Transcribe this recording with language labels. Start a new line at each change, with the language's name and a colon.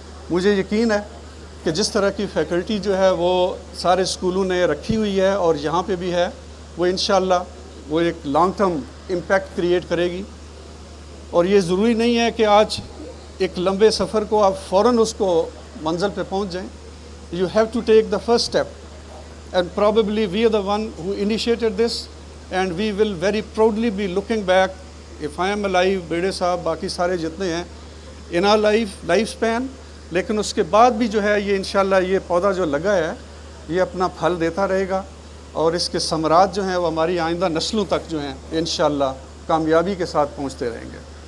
Urdu: مجھے یقین ہے کہ جس طرح کی فیکلٹی جو ہے وہ سارے اسکولوں نے رکھی ہوئی ہے اور یہاں پہ بھی ہے, وہ انشاءاللہ وہ ایک لانگ ٹرم امپیکٹ کریٹ کرے گی. اور یہ ضروری نہیں ہے کہ آج ایک لمبے سفر کو آپ فوراً اس کو منزل پہ پہنچ جائیں.
English: You have to take the first step, and probably we are the one who initiated this, and we will very proudly be looking back, if I am alive, بیڑے صاحب
Urdu: باقی سارے جتنے ہیں,
English: in our life span.
Urdu: لیکن اس کے بعد بھی جو ہے یہ انشاءاللہ یہ پودا جو لگا ہے یہ اپنا پھل دیتا رہے گا, اور اس کے ثمرات جو ہیں وہ ہماری آئندہ نسلوں تک جو ہیں انشاءاللہ کامیابی کے ساتھ پہنچتے رہیں گے.